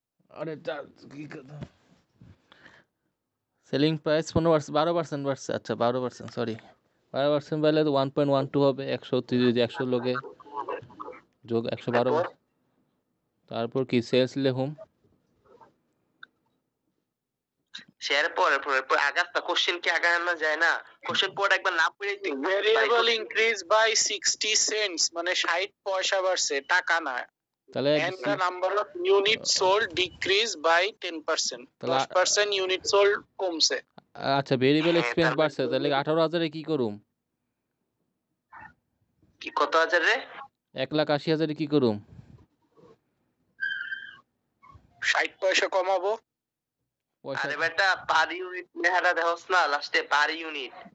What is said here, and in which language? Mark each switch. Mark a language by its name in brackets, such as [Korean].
[Bangla] আরে কি কথা সেলিং প্রাইস 12% বাড়ছে আচ্ছা 12% সরি 12% বাড়লে তো 1.12 হবে 100 লোকে যোগ 112 তারপর কি সেলস লেখুম শেয়ার পরে আগাটা কোশ্চেন কি আগানো যায় না কোশ্চেন পড় একবার না পড়ে তুই ভেরিয়েবল ইনক্রিজ বাই 60 সেন্টস মানে 60 পয়সা বাড়ছে টাকা না তাহলে [English] and the number of units sold decrease by 10% 10% unit sold [Bangla] কমছে আচ্ছা ভেরিয়েবল এক্সপেন্স বাড়ছে তাহলে 18000 এ কি করুম কি কত হাজার রে 1,80,000 এ কি করুম 60 পয়সা কমাবো আরে বেটা পার ইউনিট লেখাটা দেখোস না লাস্টে পার ইউনিট